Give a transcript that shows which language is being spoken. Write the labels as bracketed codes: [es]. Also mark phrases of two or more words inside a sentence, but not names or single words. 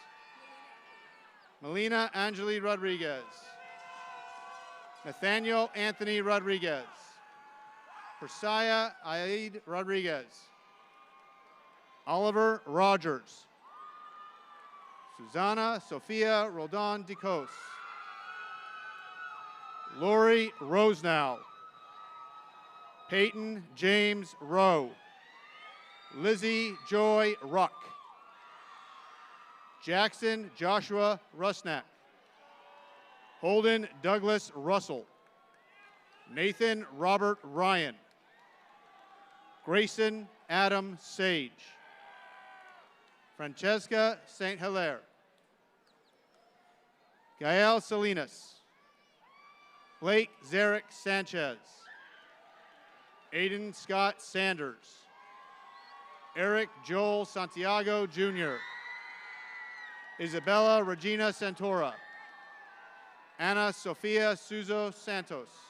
[en] Melina Angeli Rodriguez. Nathaniel Anthony Rodriguez. Persaya Aid Rodriguez. Oliver Rogers. Susanna Sophia Roldan DeCos. Lori Rosenow. Peyton James Rowe. Lizzie Joy Ruck. Jackson Joshua Rusnak. Holden Douglas Russell. Nathan Robert Ryan. Grayson Adam Sage. Francesca St. Hilaire. Gael Salinas. Blake Zarek Sanchez. Aiden Scott Sanders. Eric Joel Santiago Jr. Isabella Regina Santora. Anna Sofia Suzo Santos.